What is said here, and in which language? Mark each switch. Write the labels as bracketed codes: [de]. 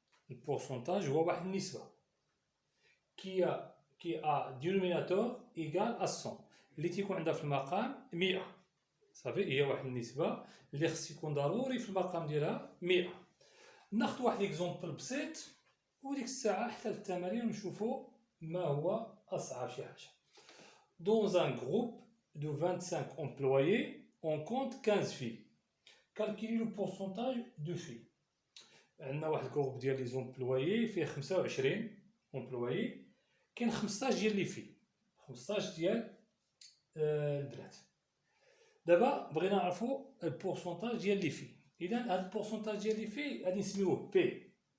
[ar] البورسونتاج هو واحد النسبه [fr] qui a dénominateur égal à 100 [ar] اللي تيكون عندها في المقام 100. صافي، هي واحد النسبه اللي خص يكون ضروري في المقام ديالها 100. ناخذ واحد ليكزومبل بسيط وديك الساعه حتى التمارين ونشوفوا ما هو اصعب شي حاجه. [fr] Dans un groupe de 25 employés, on compte 15 filles. Calculez le pourcentage de filles. [ar] عندنا واحد الجروب ديال لي زومبلويي فيه 25 امبلويي، كاين 15 ديال لي في، 15 ديال البنات. دابا بغينا نعرفوا البورسونتاج ديال لي في. اذا هذا البورسونتاج ديال لي في غادي نسميوه بي.